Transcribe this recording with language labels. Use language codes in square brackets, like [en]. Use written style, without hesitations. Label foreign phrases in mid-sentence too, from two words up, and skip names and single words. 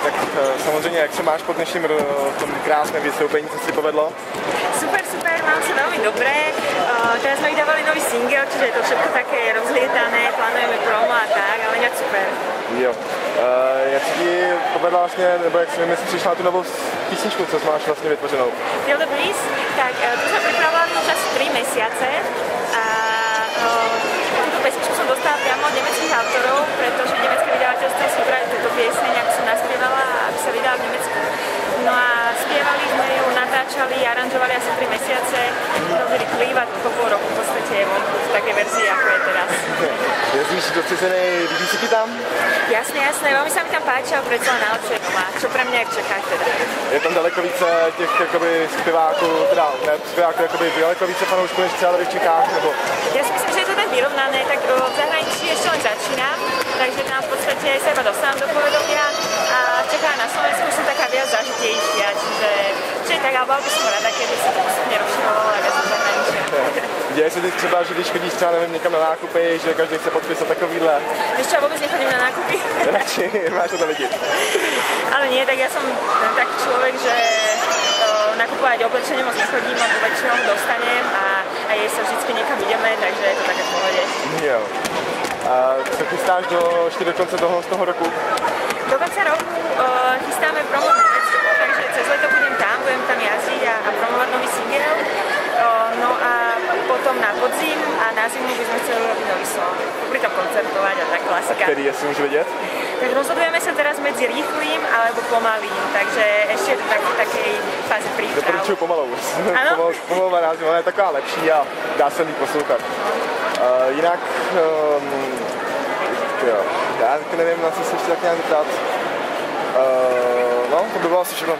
[cs] samozřejmě, jak se máš po dnešním tom krásném vystoupení, co si povedlo? [sk] Super, mám sa veľmi dobré. Teraz sme vydávali nový single, čiže je to všetko také rozlietané, plánujeme promo a tak, ale nejak super. [cs] Jo. Jak se ti povedla vlastně, nebo jak si přišla na tu novou písničku, co máš vlastně vytvořenou? [sk] Feel the Breeze, tak tu sme pripravovali počas 3 mesiace a túto pesničku som dostala priamo od nemeckých autorov, pretože nemecké vydavateľstvo si vybrali túto pieseň, ako som naspievala, aby sa vydala v Nemecku. No a spievali sme ju, natáčali, aranžovali asi 3 mesiace, robili klip a po pol roku v podstate je v takej verzii, ako je teraz. [cs] Jezdíš do cizenej, líbí si ti tam? [sk] Jasné, veľmi sa mi tam páči, ale predsa najlepšie doma, čo pre mňa je v Čechách teda. [cs] Je tam daleko více těch jakoby zpěváků, teda ne zpěváků, jakoby daleko více fanoušků než třeba v Čechách, nebo? [sk] Ja si myslím, že je to tak vyrovnané, tak v zahraničí ešte len začínam, takže tam v podstate sa iba dostávam do povedomia a v Čechách na Slovensku som taká viac zažitejšia, čiže tak, ale bola by som rada, keby sa to postupne rozširovalo aj viac do zahraničia. [cs] Děje se teď třeba, že když chodíš třeba, nevím, někam na nákupy, že každý chce podpísat takovýhle? [sk] Víš čo, vôbec nechodím na nákupy. Radši, máš to vidieť. Ale nie, tak ja som taký človek, že nakupovať oblečenie moc nechodím, lebo väčšinou ho dostanem a jej sa vždycky niekam ideme, takže je to také v pohode. [cs] Jo. A co chystáš ešte do konce z toho roku? [sk] Do konca roku chystáme promo v Nemecku, takže cez leto budem tam jazdiť a promovať nový single. No a potom na podzim a na zimu by sme chceli robiť nový song. Popri tom koncertovať a tak klasika. [cs] Který, jestli [sk] môžu vedieť? Tak rozhodujeme sa teraz medzi rýchlým alebo pomalým, takže ešte je to v takej fáze príprav. [cs] Doporučuju pomalou. Pomalová názva, ona je taková lepší a dá se líp poslouchat. Jinak, jo, já nevím, na co se ještě tak nějak zeptat. No, to by bylo asi všechno.